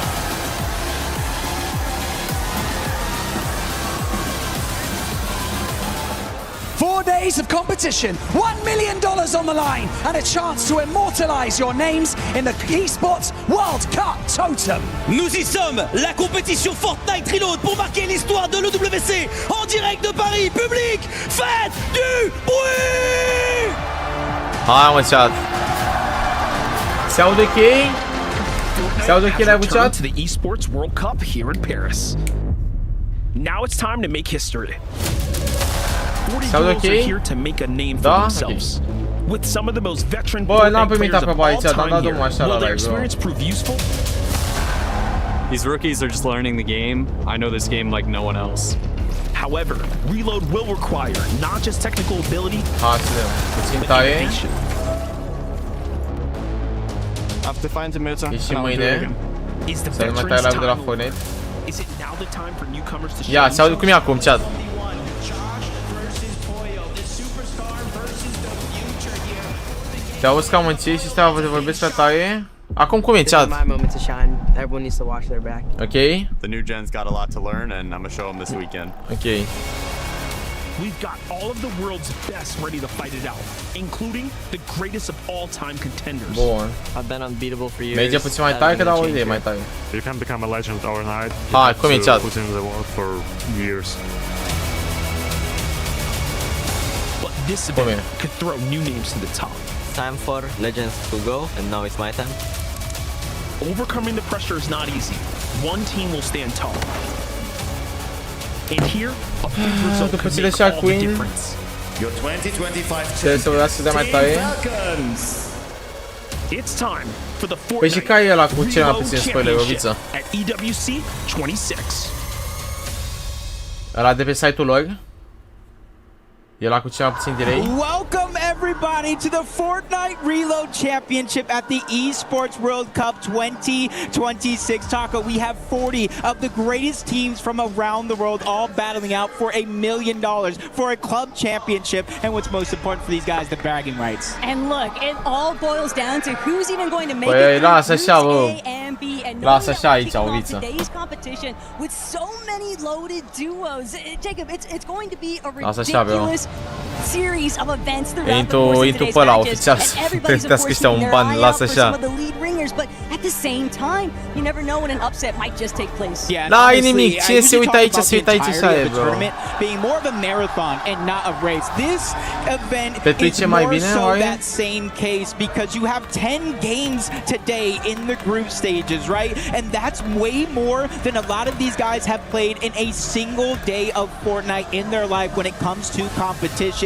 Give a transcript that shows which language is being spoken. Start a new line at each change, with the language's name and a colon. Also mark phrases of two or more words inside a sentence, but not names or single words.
English: 4 days of competition, $1 million on the line, and a chance to immortalize your names in the Esports World Cup totem.
French: Nous y sommes, la compétition Fortnite Reload pour marquer l'histoire de l'EWC en direct de Paris. Public, faites du bruit!
Romanian: Hai mă, chat. Se aude ok? Se aude ok la chat?
English: To the Esports World Cup here in Paris. Now it's time to make history. 40 duels are here to make a name for themselves. With some of the most veteran players of all time here, will their experience prove useful? These rookies are just learning the game. I know this game like no one else. However, Reload will require not just technical ability,
Romanian: puțin
English: but
Romanian: taie.
English: innovation.
Romanian: Ieșim mâine.
English: Is the
Romanian: Să nu mai tai
English: veterans
Romanian: live de la time Fortnite.
English: over? Is it now the time for newcomers to
Romanian: Ia,
English: shine
Romanian: se aude cum e acum, chat. Te auzi cam încet și stai să vorbesc pe taie. Acum cum e, chat?
English: My moment to shine. Everyone needs to watch their back.
Romanian: Ok?
English: The new gen's got a lot to learn, and I'm gonna show them this weekend.
Romanian: Ok.
English: We've got all of the world's best ready to fight it out, including the greatest of all-time contenders.
Romanian: Bun.
English: I've been unbeatable for years.
Romanian: Merge puțin mai tare, că dau o idee mai tare.
English: You can become a legend overnight.
Romanian: Hai, cum e, chat?
English: Put in the work for years. But this event could throw new names to the top. Time for legends to go, and now it's my time. Overcoming the pressure is not easy. One team will stand tall. And here, a big result
Romanian: după
English: could
Romanian: ce
English: make
Romanian: leșea
English: all the
Romanian: Queen.
English: difference. Your 2025
Romanian: Trebuie să vreau să dea mai tare.
English: It's time for the
Romanian: Păi și
English: Fortnite
Romanian: care e ăla cu cel mai
English: Reload
Romanian: puțin spoiler,
English: Championship
Romanian: Roviță?
English: at EWC 26.
Romanian: Ăla de pe site-ul lor? E ăla cu cel mai puțin delay?
English: Welcome everybody to the Fortnite Reload Championship at the Esports World Cup 2026. Taco, we have 40 of the greatest teams from around the world all battling out for $1 million for a club championship, and what's most important for these guys, the bragging rights. And look, it all boils down to who's even going to make
Romanian: Păi,
English: it
Romanian: lasă
English: through
Romanian: așa,
English: groups
Romanian: bă.
English: A and B, and
Romanian: Lasă
English: knowing
Romanian: așa
English: that
Romanian: aici,
English: we're kicking
Romanian: Oviță.
English: off today's competition with so many loaded duos. Jacob, it's going to be a
Romanian: Lasă așa, bă.
English: ridiculous series of events throughout the
Romanian: Intru
English: course of today's
Romanian: pe ăla
English: matches,
Romanian: oficial
English: and
Romanian: să
English: everybody's of
Romanian: plătească
English: course
Romanian: ăștia un
English: keeping their
Romanian: ban,
English: eye out
Romanian: lasă
English: for some
Romanian: așa.
English: of the lead ringers, but at the same time, you never know when an upset might just take place. Yeah, and
Romanian: N-ai
English: honestly,
Romanian: nimic.
English: I
Romanian: Cine se
English: usually
Romanian: uită
English: talk
Romanian: aici,
English: about
Romanian: se uită
English: the
Romanian: aici și
English: entirety
Romanian: aia,
English: of the
Romanian: bro.
English: tournament being more of a marathon and not a race. This event
Romanian: Pe
English: is
Romanian: Twitch e mai
English: more
Romanian: bine,
English: so
Romanian: oare?
English: that same case because you have 10 games today in the group stages, right? And that's way more than a lot of these guys have played in a single day of Fortnite in their life when it comes to competition.